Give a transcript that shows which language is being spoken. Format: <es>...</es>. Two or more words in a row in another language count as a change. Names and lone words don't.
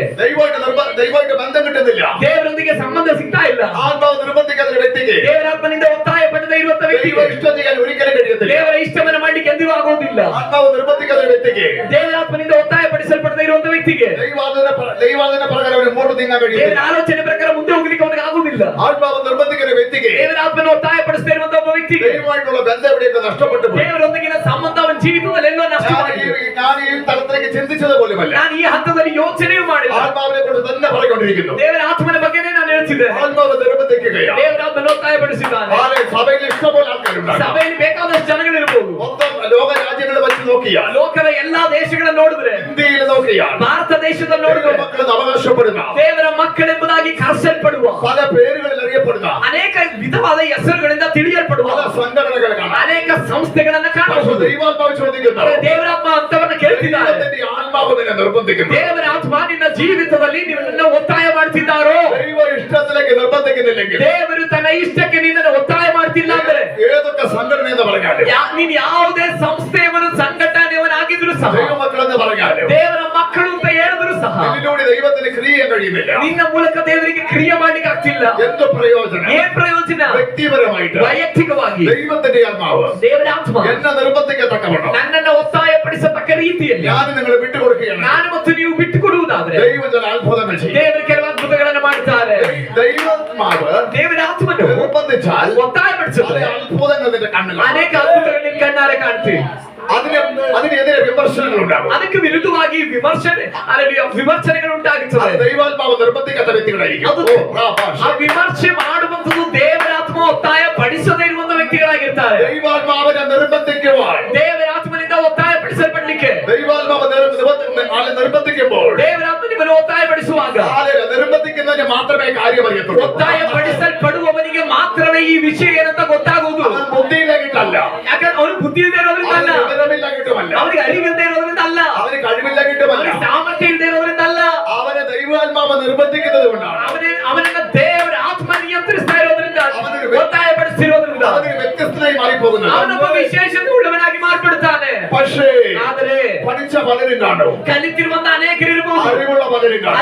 <ml>ദൈവമായിട്ട് ബന്ധം കിട്ടുന്നില്ല.</ml> <kn>ದೇವರೊಂದಿಗೆ ಸಂಬಂಧ ಸಿಗ್ತಾ ಇಲ್ಲ.</kn> <ml>ആത്മാവ് നിർബന്ധിക്കാത്ത ഒരു വ്യക്തിക്ക്</ml> <kn>ದೇವರಾತ್ಮನಿಂದ ಒತ್ತಾಯ ಪಡದೇ ಇರುವಂತ ವ್ಯಕ್ತಿಗೆ</kn> <ml>ദൈവം ഇഷ്ടം ചെയ്യാൻ ഒരിക്കലും കഴിയത്തില്ല.</ml> <kn>ದೇವರ ಇಷ್ಟವನ್ನು ಮಾಡ್ಲಿಕ್ಕೆ ಎಂದಿಗೂ ಆಗೋದಿಲ್ಲ.</kn> <ml>ആത്മാവ് നിർബന്ധിക്കാത്ത ഒരു വ്യക്തിക്ക്</ml> <kn>ದೇವರಾತ್ಮನಿಂದ ಒತ್ತಾಯ ಪಡಿಸಲ್ಪಡದೇ ಇರುವಂತ ವ್ಯಕ್ತಿಗೆ</kn> <ml>ദൈവാധീന പ്രകാരം മുമ്പോട്ട് നീങ്ങാൻ</ml> <kn>ದೇವರ</kn> <ml>കഴിയില്ല.</ml> <kn>ಆಲೋಚನೆ ಪ್ರಕಾರ ಮುಂದೆ ಹೋಗ್ಲಿಕ್ಕೆ ಅವನಿಗೆ ಆಗುದಿಲ್ಲ.</kn> <ml>ആത്മാവ് നിർബന്ധിക്കുന്ന വ്യക്തിക്ക്</ml> <kn>ದೇವರಾತ್ಮನ ಒತ್ತಾಯ ಪಡಿಸದೇ ಇರುವಂತ ಒಬ್ಬ ವ್ಯಕ್ತಿಗೆ</kn> <ml>ദൈവമായിട്ടുള്ള ബന്ധം എവിടെയൊക്കെ നഷ്ടപ്പെട്ടു പോയി.</ml> <kn>ದೇವರೊಂದಿಗಿನ ಸಂಬಂಧ ಅವನ ಜೀವಿತದಲ್ಲಿ ಎಲ್ಲೋ ನಷ್ಟ ಮಾಡಿದೆ.</kn> <ml>ഞാൻ ഈ തലത്തിലേക്ക് ചിന്തിച്ചത് പോലുമല്ല.</ml> <kn>ನಾನು ಈ ಹಂತದಲ್ಲಿ ಯೋಚನೆಯೂ ಮಾಡಿಲ್ಲ.</kn> <ml>ಆತ್ಮಾವಿനെ കൊണ്ട് തന്നെ പറഞ്ഞുകൊണ്ടിരിക്കുന്നു.</ml> <kn>ದೇವರ ಆತ್ಮನ ಬಗ್ಗೆನೇ ನಾನು ಹೇಳ್ತಿದ್ದೆ.</kn> <ml>ಆತ್ಮಾವ ನಿರ್ಬಂಧಿക്കുകയാണ്.</ml> <kn>ದೇವರ ಆತ್ಮನ ಒತ್ತಾಯಪಡಿಸಿದ್ದಾನೆ.</kn> <ml>ಸಭೆಯಲ್ಲಿ ಇಷ್ಟപോലെ ಆൾക്കാരുണ്ടാകും.</ml> <kn>ಸಭೆಯಲ್ಲಿ ಬೇಕಾದಷ್ಟು ಜನಗಳಿರಬಹುದು.</kn> <ml>മൊത്തം ലോക രാജ്യങ്ങളെ വെച്ച് നോക്കിയാൽ,</ml> <kn>ಲೋಕದ ಎಲ್ಲಾ ದೇಶಗಳನ್ನು ನೋಡಿದ್ರೆ,</kn> <ml>ഇന്ത്യയിൽ നോക്കിയാൽ,</ml> <kn>ಭಾರತ ದೇಶದಲ್ಲಿ ನೋಡಿದ್ರೆ</kn> <ml>മക്കളെന്ന് അവകാശപ്പെടുന്ന,</ml> <kn>ದೇವರ ಮಕ್ಕಳೆಂಬುದಾಗಿ ಕರೆಸಲ್ಪಡುವ,</kn> <ml>പല പേരുകളിൽ അറിയപ്പെടുന്ന,</ml> <kn>ಅನೇಕ ವಿಧವಾದ ಹೆಸರುಗಳಿಂದ ತಿಳಿಯಲ್ಪಡುವ</kn> <ml>പല സംഘടനകൾ കാണാം.</ml> <kn>ಅನೇಕ ಸಂಸ್ಥೆಗಳನ್ನ ಕಾಣಬಹುದು.</kn> <ml>ദൈവാത്മാവ് ചോദിക്കുന്നു,</ml> <kn>ದೇವರಾತ್ಮ ಅಂತವನ್ನ ಕೇಳ್ತಿದ್ದಾರೆ.</kn> <ml>ആത്മാവ് നിന്നെ നിർബന്ധിക്കുന്നു.</ml> <kn>ದೇವರ ಆತ್ಮ ನಿನ್ನ ಜೀವಿತದಲ್ಲಿ ನಿನ್ನನ್ನು ಒತ್ತಾಯ ಮಾಡ್ತಿದ್ದಾರೋ,</kn> <ml>ദൈവ ഇഷ്ടത്തിലേക്ക് നിർബന്ധിക്കുന്നില്ലെങ്കിൽ,</ml> <kn>ದೇವರು ತನ್ನ ಇಷ್ಟಕ್ಕೆ ನಿನ್ನನ್ನು ಒತ್ತಾಯ ಮಾಡ್ತಿಲ್ಲ ಅಂದ್ರೆ,</kn> <ml>ഏതൊക്കെ സംഘടന എന്ന് പറഞ്ഞാലും,</ml> <kn>ನೀನ್ ಯಾವುದೇ ಸಂಸ್ಥೆಯವನು ಸಂಘಟನೆಯವನಾಗಿದ್ರು ಸಹ,</kn> <ml>ദൈവമക്കളെന്ന് പറഞ്ഞാലും,</ml> <kn>ದೇವರ ಮಕ್ಕಳು ಅಂತ ಹೇಳಿದ್ರು ಸಹ,</kn> <ml>ഇതിലൂടെ ദൈവത്തിന് ക്രിയ ചെയ്യാൻ കഴിയുന്നില്ല.</ml> <kn>ನಿನ್ನ ಮೂಲಕ ದೇವರಿಗೆ ಕ್ರಿಯೆ ಮಾಡ್ಲಿಕ್ಕೆ ಆಗ್ತಿಲ್ಲ.</kn> <ml>എന്ത് പ്രയോജനം?</ml> <kn>ಏನ್ ಪ್ರಯೋಜನ?</kn> <ml>വ്യക്തിപരമായിട്ട്</ml> <kn>ವೈಯಕ್ತಿಕವಾಗಿ</kn> <ml>ദൈവത്തിന്റെ ആത്മാവ്</ml> <kn>ದೇವರ ಆತ್ಮ</kn> <ml>എന്നെ നിർബന്ധിക്കത്തക്കവണ്ണം</ml> <kn>ನನ್ನನ್ನು ಒತ್ತಾಯಪಡಿಸತಕ್ಕ ರೀತಿಯಲ್ಲಿ</kn> <ml>ഞാൻ നിങ്ങളെ വിട്ടുകൊടുക്കുകയാണ്.</ml> <kn>ನಾನು ಮತ್ತು ನೀವು ಬಿಟ್ಟುಕೊಡುವುದಾದ್ರೆ</kn> <ml>ദൈവം ചില അത്ഭുതങ്ങൾ ചെയ്യും.</ml> <kn>ದೇವರು ಕೆಲವು ಅದ್ಭುತಗಳನ್ನು ಮಾಡ್ತಾರೆ.</kn> <ml>ദൈവാത്മാവ്</ml> <kn>ದೇವರ ಆತ್ಮನು</kn> <ml>നിർബന്ധിച്ചാൽ</ml> <kn>ಒತ್ತಾಯಪಡಿಸುತ್ತದೆ.</kn> <ml>പല അത്ഭുതങ്ങൾ നിന്റെ കണ്ണുകൾ,</ml> <kn>ಅನೇಕ ಅದ್ಭುತಗಳು ನಿನ್ನ ಕಣ್ಣಾರೆ ಕಾಣ್ತೀವಿ.</kn> <ml>അതിനെതിരെ വിമർശനങ്ങൾ ഉണ്ടാകും.</ml> <kn>ಅದಕ್ಕೆ ವಿರುದ್ಧವಾಗಿ ವಿಮರ್ಶನೆಗಳು</kn> <ml>അത്</ml> <kn>ಉಂಟಾಗುತ್ತದೆ.</kn> <ml>ദൈവാത്മാവ് നിർബന്ധിക്കാത്ത വ്യക്തികളായിരിക്കും.</ml> <kn>ಅದು ಆ ವಿಮರ್ಶೆ ಮಾಡುವಂತದ್ದು ದೇವರಾತ್ಮ ಒತ್ತಾಯ ಪಡಿಸದೇ ಇರುವಂತ ವ್ಯಕ್ತಿಗಳಾಗಿರ್ತಾರೆ.</kn> <ml>ദൈവാത്മാവിനെ നിർബന്ധിക്കുവാൻ,</ml> <kn>ದೇವರ ಆತ್ಮನಿಂದ ಒತ್ತಾಯ ಪಡಿಸಲ್ಪಡ್ಲಿಕ್ಕೆ</kn> <ml>ദൈവാത്മാവ് ആളെ നിർബന്ധിക്കുമ്പോൾ,</ml> <kn>ದೇವರಾತ್ಮ ನಿಮ್ಮನ್ನು ಒತ್ತಾಯ ಪಡಿಸುವಾಗ</kn> <ml>ആളെ നിർബന്ധിക്കുന്നതിന് മാത്രമേ കാര്യം അറിയത്തുള്ളൂ.</ml> <kn>ಒತ್ತಾಯ ಪಡಿಸಲ್ಪಡುವವನಿಗೆ ಮಾತ್ರವೇ ಈ ವಿಷಯ ಏನಂತ ಗೊತ್ತಾಗುವುದು.</kn> <ml>അവൻ ബുദ്ധിയില്ലാക്കിട്ടല്ല,</ml> <kn>ಯಾಕಂದ್ರೆ ಅವನು ಬುದ್ಧಿ ಇಲ್ಲದೆ ಇರೋದ್ರಿಂದಲ್ಲ,</kn> <ml>വിവരമില്ലാക്കിട്ടുമല്ല,</ml> <kn>ಅವನಿಗೆ ಅರಿವಿಲ್ಲದೆ ಇರೋದ್ರಿಂದ ಅಲ್ಲ,</kn> <ml>അവന് കഴിവില്ലാക്കിട്ടുമല്ല,</ml> <kn>ಅವನಿಗೆ ಸಾಮರ್ಥ್ಯ ಇಲ್ಲದೆ ಇರೋದ್ರಿಂದ ಅಲ್ಲ,</kn> <ml>അവനെ ദൈവാത്മാവ് നിർബന്ധിക്കുന്നത് കൊണ്ടാണ്.</ml> <kn>ಅವನನ್ನ ದೇವರ ಆತ್ಮ ನಿಯಂತ್ರಿಸ್ತಾ ಇರೋದ್ರಿಂದ, ಒತ್ತಾಯ ಪಡಿಸಿರೋದ್ರಿಂದ</kn> <ml>അവനൊരു വ്യത്യസ്തനായി മാറിപ്പോകുന്നത്.</ml> <kn>ಅವನೊಬ್ಬ ವಿಶೇಷತೆ ಉಳ್ಳವನಾಗಿ ಮಾರ್ಪಡುತ್ತಾನೆ.</kn> <ml>പക്ഷേ</ml> <kn>ಆದರೆ</kn> <ml>പഠിച്ച പലരും കാണും,</ml> <kn>ಕಲಿತಿರುವಂತ ಅನೇಕರಿರಬಹುದು,</kn> <ml>അറിവുള്ള പലരും കാണും,</ml>